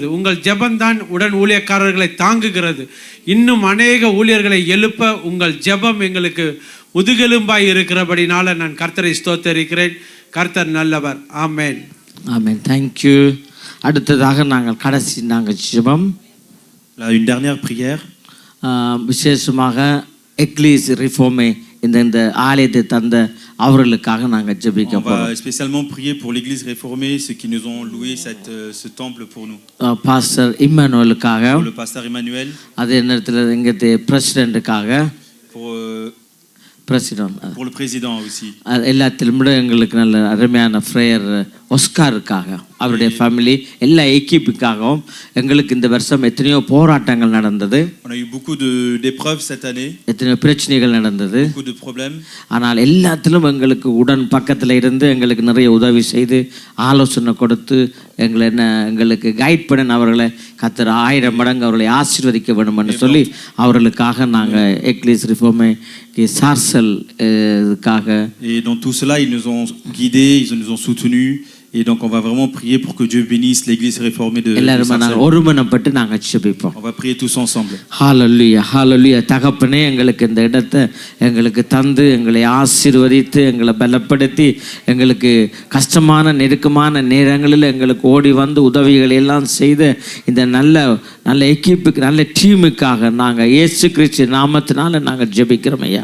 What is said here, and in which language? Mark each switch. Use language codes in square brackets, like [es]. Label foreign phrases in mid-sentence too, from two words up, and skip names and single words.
[ta] உங்கள் ஜெபம்தான் உடன் ஊழியக்காரர்களை தாங்குகிறது. இன்னும் அநேக ஊழியர்களை எழுப்ப உங்கள் ஜெபம் எங்களுக்கு முதுகெலும்பாய் இருக்கிறபடினால நான் கர்த்தரை ஸ்தோத்தரிக்கிறேன். கர்த்தர் நல்லவர். ஆமென். ஆமென். [en] thank you. [ta] அடுத்ததாக நாங்கள் ஜெபம், [fr] une dernière prière. [ta] விசேஷமாக [fr] église réformée [ta] இந்த ஆலயத்தை தந்த அவர்களுக்காக நாங்கள் ஜெபிக்க போகிறோம். [fr] On va spécialement prier pour l'église réformée, ceux qui nous ont loué ce temple pour nous. [ta] பாஸ்டர் இம்மானுவேலுக்காக, [fr] pour le pasteur Emmanuel, [ta] அதே நேரத்தில் எங்கள் பிரசிடென்ட்டுக்காக, [fr] pour pour le président aussi. [ta] எல்லாத்திலும் விட எங்களுக்கு நல்ல அருமையான ஃப்ரேயர் ஒஸ்காருக்காக, அவருடைய ஃபேமிலி, எல்லா எக்கிப்புக்காகவும் எங்களுக்கு இந்த வருஷம் எத்தனையோ போராட்டங்கள் நடந்தது. [fr] On a eu beaucoup d'épreuves cette année. [ta] எத்தனையோ பிரச்சனைகள் நடந்தது. [fr] Beaucoup de problèmes. [ta] ஆனால் எல்லாத்திலும் எங்களுக்கு உடன் பக்கத்தில் இருந்து எங்களுக்கு நிறைய உதவி செய்து ஆலோசனை கொடுத்து எங்களுக்கு கைட் பண்ண அவர்களை கர்த்தர் 1000 மடங்கு அவர்களை ஆசீர்வதிக்க வேண்டும் என்று சொல்லி அவர்களுக்காக நாங்கள் [fr] église réformée [ta] சார்சல் இதுக்காக. [fr] Et dans tout cela, ils nous ont guidés, ils nous ont soutenus Et donc on va vraiment prier pour que Dieu bénisse l'église réformée de [ta] எல்லாரும் நாங்கள் [fr] Sarcelles. [ta] ஒருமனப்பட்டு நாங்கள் ஜெபிப்போம். [fr] On va prier tous ensemble. [ta] ஹalleluya ஹalleluya. தகப்பனே, எங்களுக்கு இந்த இடத்தை எங்களுக்கு தந்து எங்களை ஆசீர்வதித்து எங்களை பலப்படுத்தி எங்களுக்கு கஷ்டமான நெருக்கமான நேரங்களில் எங்களுக்கு ஓடி வந்து உதவிகளை எல்லாம் செய்து இந்த நல்ல எக்கிப்புக்கு நல்ல டீமுக்காக நாங்கள் இயேசு கிறிஸ்து நாமத்தினால நாங்கள் ஜெபிக்கிறோம் ஐயா.